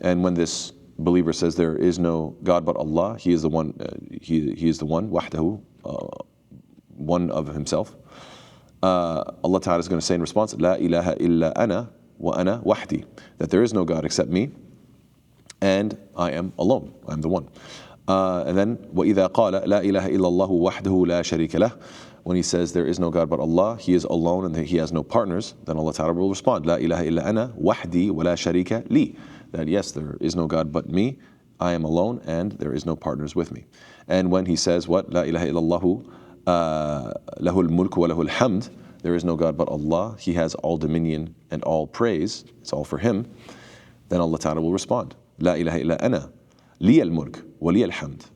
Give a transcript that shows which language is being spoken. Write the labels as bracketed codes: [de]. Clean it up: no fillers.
[en] And when this believer says there is no God but Allah, He is the one, He is the one, wahdahu, one of Himself. Allah Ta'ala is going to say in response, [ar] La ilaha illa ana wa ana wahdi, [en] that there is no God except me, and I am alone, I am the one. And then, [ar] وَإِذَا قَالَ لَا إِلَهَ إِلَّا اللَّهُ وَحْدَهُ لَا شَرِيكَ لَهُ. [en] When he says there is no God but Allah, He is alone and He has no partners, then Allah Ta'ala will respond, [ar] La ilaha illa ana wahdi wa la sharika li. [en] That yes, there is no God but me, I am alone, and there is no partners with me. And when he says what? [ar] La ilaha illallahu lahul mulk wa lahul hamd, [en] there is no God but Allah, He has all dominion and all praise, it's all for Him, then Allah Ta'ala will respond, [ar] La ilaha illa ana li al mulk wa li al hamd.